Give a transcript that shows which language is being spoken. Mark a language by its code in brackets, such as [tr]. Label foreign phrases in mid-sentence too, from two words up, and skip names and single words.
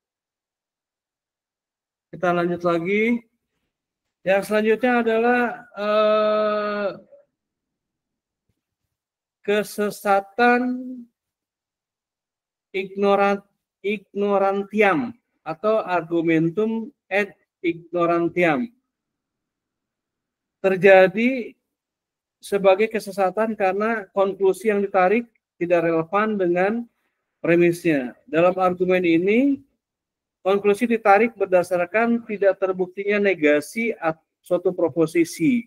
[id] Kita lanjut lagi. Yang selanjutnya adalah kesesatan ignorantiam atau [la] argumentum ad ignorantiam. [id] Terjadi sebagai kesesatan karena konklusi yang ditarik tidak relevan dengan premisnya. Dalam argumen ini, konklusi ditarik berdasarkan tidak terbuktinya negasi suatu proposisi.